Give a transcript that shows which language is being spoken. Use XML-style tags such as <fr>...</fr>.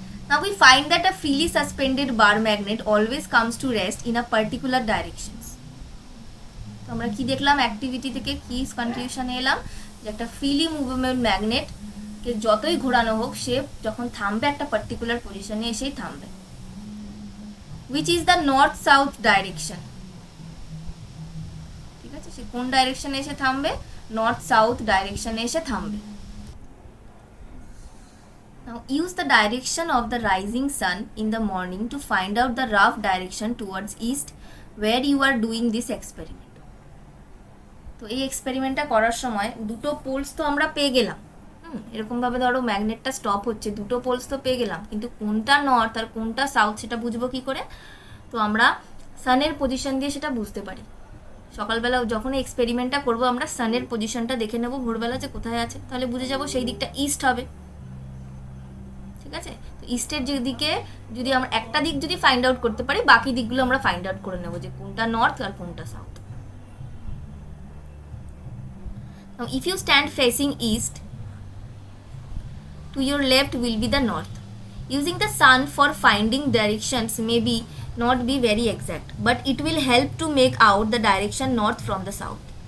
<en>Now we find that a freely suspended bar magnet always comes to rest in a particular directions.</en> <bn>তো আমরা কি দেখলাম activity থেকে, কি কনক্লুশনে এলাম, যে একটা ফ্রিলি মুভমেন্ট ম্যাগনেট যতই ঘোরানো হোক সে যখন থামবে একটা পার্টিকুলার পজিশনে এসেই থামবে।</bn> <en>which is the north south direction, ঠিক</en> <bn>সে কোন ডাইরেকশনে এসে থামবে, নর্থ সাউথ ডাইরেকশনে এসে থামবে।</bn> <en>Now use the direction of the rising sun in the morning to find out the rough direction towards east where you are doing this experiment.</en> <bn>তো এই এক্সপেরিমেন্টটা করার সময় দুটো পোলস তো আমরা পেয়ে গেলাম, এরকমভাবে ধরো ম্যাগনেটটা স্টপ হচ্ছে, দুটো পোলস তো পেয়ে গেলাম, কিন্তু কোনটা নর্থ আর কোনটা সাউথ সেটা বুঝবো কী করে? তো আমরা সানের পজিশন দিয়ে সেটা বুঝতে পারি। সকালবেলা যখন এক্সপেরিমেন্টটা করবো আমরা সানের পজিশনটা দেখে নেবো ভোরবেলা যে কোথায় আছে, তাহলে বুঝে যাবো সেই দিকটা ইস্ট হবে। ঠিক আছে, তো ইস্টের যে দিকে যদি আমরা একটা দিক যদি ফাইন্ড আউট করতে পারি, বাকি দিকগুলো আমরা ফাইন্ড আউট করে নেবো যে কোনটা নর্থ আর কোনটা south.</bn> <en>Now if you stand facing east, to your left will be the north. Using the sun for finding directions may be not be very exact, but it will help to make out the direction north from the south.</en>